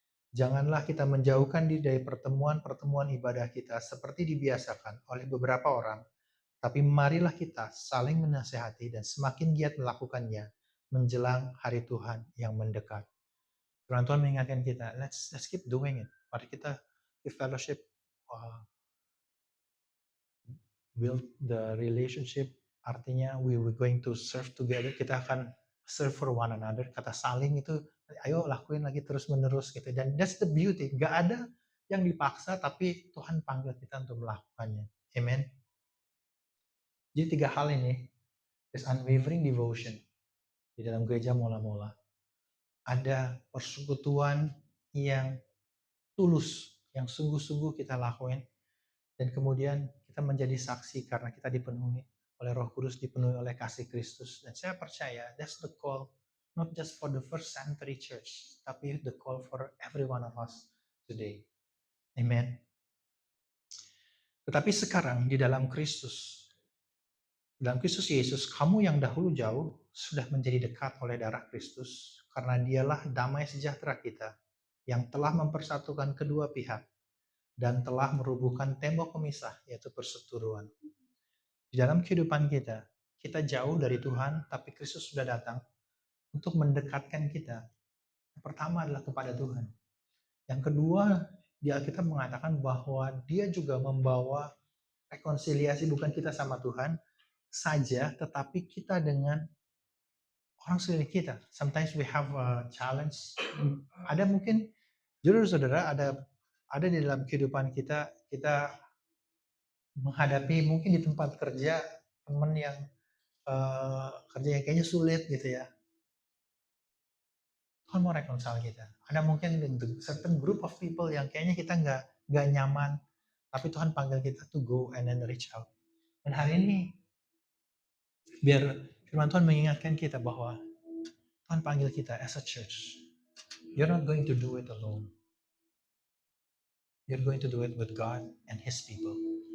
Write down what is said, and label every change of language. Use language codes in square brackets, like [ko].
[id] Janganlah kita menjauhkan diri dari pertemuan-pertemuan ibadah kita seperti dibiasakan oleh beberapa orang, tapi marilah kita saling menasehati dan semakin giat melakukannya menjelang hari Tuhan yang mendekat. Firman Tuhan mengingatkan kita, [en] let's keep doing it. [id] Mari kita [en] keep fellowship, build the relationship [id] artinya [en] we were going to serve together, [id] kita akan [en] serve for one another. [id] Kata saling itu, ayo lakuin lagi terus-menerus gitu. Dan [en] that's the beauty, [id] nggak ada yang dipaksa, tapi Tuhan panggil kita untuk melakukannya. Amen. Jadi 3 hal ini, [en] there's unwavering devotion [id] di dalam gereja mula-mula. Ada persekutuan yang tulus, yang sungguh-sungguh kita lakuin, dan kemudian kita menjadi saksi karena kita dipenuhi oleh Roh Kudus, dipenuhi oleh kasih Kristus. Dan saya percaya [en] that's the call, not just for the first century church, [id] tapi [en] the call for every one of us today. [id] Amen. Tetapi sekarang di dalam Kristus Yesus, kamu yang dahulu jauh sudah menjadi dekat oleh darah Kristus, karena dialah damai sejahtera kita yang telah mempersatukan kedua pihak dan telah merubuhkan tembok pemisah, yaitu perseteruan. Di dalam kehidupan kita, kita jauh dari Tuhan, tapi Kristus sudah datang untuk mendekatkan kita. Yang pertama adalah kepada Tuhan. Yang kedua, di Alkitab mengatakan bahwa dia juga membawa rekonsiliasi, bukan kita sama Tuhan saja, tetapi kita dengan orang sekeliling kita. [en] Sometimes we have a challenge. [id] Ada mungkin, jujur saudara, ada di dalam kehidupan kita, kita menghadapi mungkin di tempat kerja teman yang kerja yang kayaknya sulit gitu ya. Tuhan mau reconcile kita. Ada mungkin [en] certain group of people [id] yang kayaknya kita nggak nyaman, tapi Tuhan panggil kita [en] to go and then reach out. [id] Dan hari ini biar firman Tuhan mengingatkan kita bahwa Tuhan panggil kita [en] as a church. You're not going to do it alone. You're going to do it with God and His people.